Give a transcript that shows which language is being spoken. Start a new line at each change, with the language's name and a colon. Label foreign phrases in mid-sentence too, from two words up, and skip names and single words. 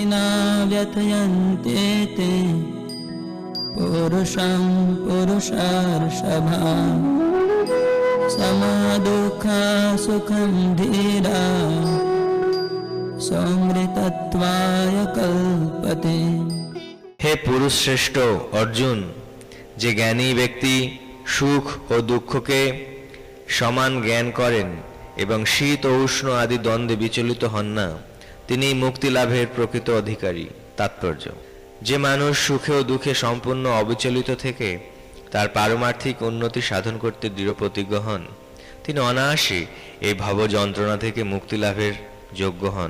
Sanskrit: न व्यथयन्ते ते पुरुषं पुरुषार्षभा समदुःखा सुखं धीरा समृतत्वाय कल्पते।
Bangla: হে পুরুষ শ্রেষ্ঠ অর্জুন, যে জ্ঞানী ব্যক্তি সুখ ও দুঃখকে সমান জ্ঞান করেন এবং শীত ও উষ্ণ আদি দ্বন্দ্বে বিচলিত হন না, তিনি মুক্তি লাভের প্রকৃত অধিকারী। তাৎপর্য: যে মানুষ সুখে ও দুঃখে সম্পূর্ণ অবিচলিত থেকে তার পারমার্থিক উন্নতি সাধন করতে দৃঢ় প্রতিজ্ঞ হন, তিনি অনায়াসে এই ভব যন্ত্রণা থেকে মুক্তি লাভের যোগ্য হন।